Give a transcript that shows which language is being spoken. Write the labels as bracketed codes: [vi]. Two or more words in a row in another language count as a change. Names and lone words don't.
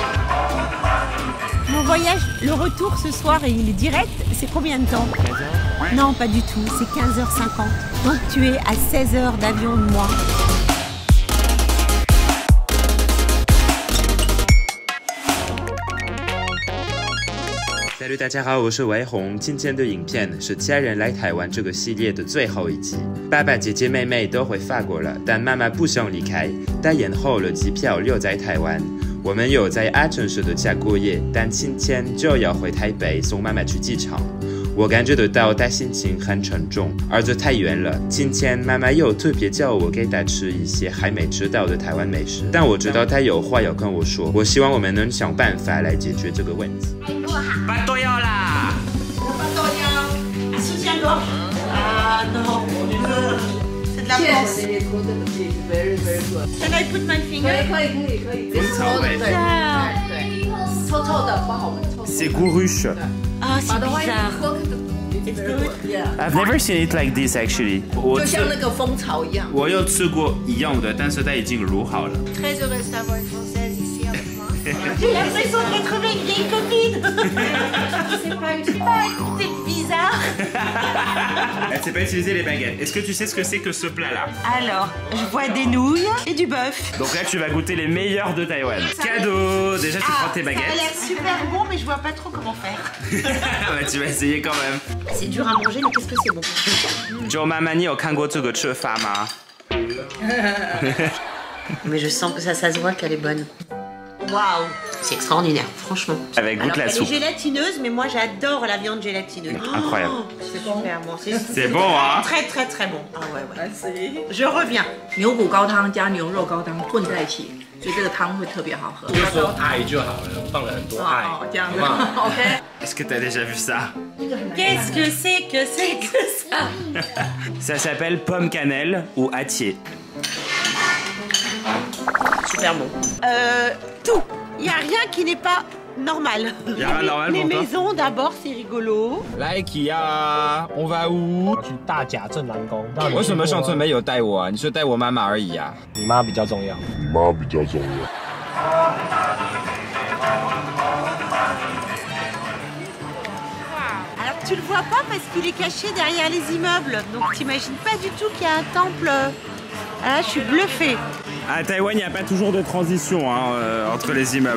[fr] Mon voyage, le retour ce soir, et il est direct, c'est combien de temps? 15h. Non, pas du tout, c'est 15h50. Donc tu es à 16 heures d'avion de moi. [zh] Salut 大家好，我是维红。今天的影片是家人来台湾这个系列的最后一集。爸爸、姐姐、妹妹都回法国了，但妈妈不想离开，她延后了机票留在台湾。我们有在阿城市的家过夜，但今天就要回台北送妈妈去机场。我感觉得到她心情很沉重，而这太远了。今天妈妈又特别叫我给她吃一些还没吃到的台湾美食，但我知道她有话要跟我说。我希望我们能想办法来解决这个问题。巴多药啦！ [fr] 巴多药，soutien-gorge. Ah non, c'est de la France. [en] Can I put my finger? [zh] 可以。蜂草味。臭臭的，不好闻。 [fr] C'est gourruche. Ah, c'est bizarre. [en] It's good. I've never seen it like this actually. [zh] 就像那个蜂巢一样。我有吃过一样的，但是它已经卤好了。 [fr] Très heureuse d'avoir une française ici avec moi. J'ai l'impression de retrouver une vieille copine. C'est bizarre. Elle sait pas utiliser les baguettes. Est-ce que tu sais ce que c'est que ce plat-là? Alors, je vois des nouilles et du bœuf. Donc là, tu vas goûter les meilleurs de Taïwan. Cadeau! Déjà, tu prends tes Ça a baguettes. l'air super bon, mais je vois pas trop comment faire. Bah, tu vas essayer quand même. C'est dur à manger, mais qu'est-ce que c'est bon. [zh] 就妈妈，你有看过这个吃法吗？ [fr] Mais je sens que ça se voit qu'elle est bonne. Waouh. C'est extraordinaire, franchement. Avec goûte Alors, la elle est soupe. gélatineuse, mais moi j'adore la viande gélatineuse. Incroyable. C'est super bon. C'est bon, hein? Très très très bon. Ah ouais. Je reviens. [zh] 牛骨高汤加牛肉高汤混在一起，所以这个汤会特别好喝。就说爱就好了，放了很多爱。哦，这样子好不好，OK。 [fr] Est-ce que t'as déjà vu ça? Qu'est-ce que c'est que ça? Ça s'appelle pomme cannelle ou atier. Super bon. Tout. Il n'y a rien qui n'est pas normal. Y a rien normal Les pour toi? maisons d'abord, c'est rigolo. [zh] 来 IKEA，我们屋。去大甲镇澜宫。为什么上次没有带我啊？你是带我妈妈而已啊。你妈比较重要。 [fr] Alors tu le vois pas parce qu'il est caché derrière les immeubles. Donc t'imagines pas du tout qu'il y a un temple. Ah, là, je suis bluffée. À Taïwan, il n'y a pas toujours de transition hein, entre les immeubles.